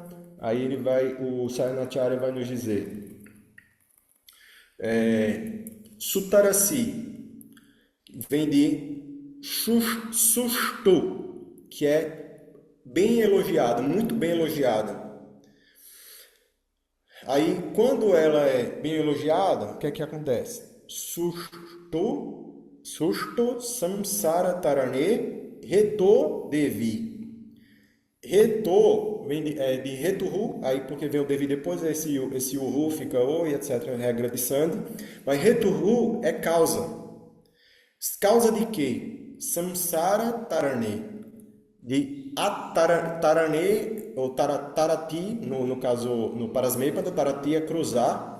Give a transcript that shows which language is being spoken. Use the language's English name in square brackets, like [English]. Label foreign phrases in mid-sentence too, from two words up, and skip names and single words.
[Portuguese] Aí o Sayanacharya vai nos dizer, Sutarasi vem de Sushtu, que é bem elogiada, muito bem elogiada. Aí, quando ela é bem elogiada, o que é que acontece? [Sanskrit] Sushtu samsara tarane reto devi. [Portuguese] Reto vem de retuhu, aí porque vem o devi depois, esse uhu fica o e etc, regra de Sandhi. Mas retuhu é causa. Causa de quê? [Sanskrit] Samsara tarane. [Portuguese] De tarane, ou tarati, no caso, no Parasmepada, tarati é cruzar.